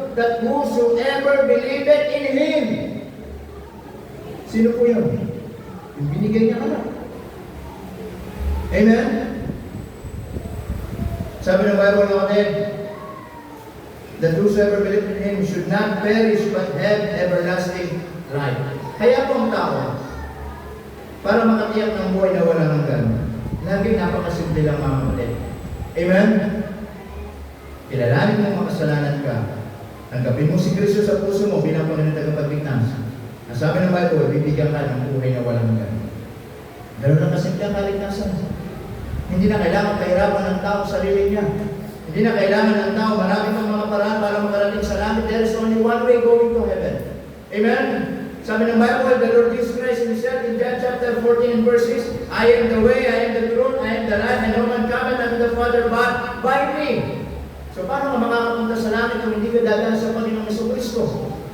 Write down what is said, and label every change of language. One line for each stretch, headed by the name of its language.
English: That whosoever believeth in Him.
Filipino: Sino po yun? Yung binigay niya anak. Amen? Sabi ng Bible, mga kapatid,
English: that whosoever believeth in Him should not perish but have everlasting life.
Filipino: Kaya po ang tao, para makatiyak ng buhay na walang hanggan, laging napakasimple lang mga kapatid. Amen? Kilalanin mo makasalanan ka. Tanggapin mo si Kristo sa puso mo bilang Panginoon tagapagligtas. Ang sabi ng Bible, bibigyan ka ng buhay na walang hanggan. Ganun lang kasimple ang kaligtasan. Hindi na kailangan kahirapan ng tao sa sarili niya. Hindi na kailangan ng tao marami pang mga paraan para makarating sa langit.
English: There is only one way going to heaven. Amen?
Filipino: Sabi ng Bible,
English: the Lord Jesus Christ Himself in John chapter 14 and verse 6, I am the way, I am the truth, I am the life, and no man cometh unto the Father but by me.
Filipino: So paano ka makakapunta sa langit kung hindi ka dadaan sa Panginoong Jesucristo?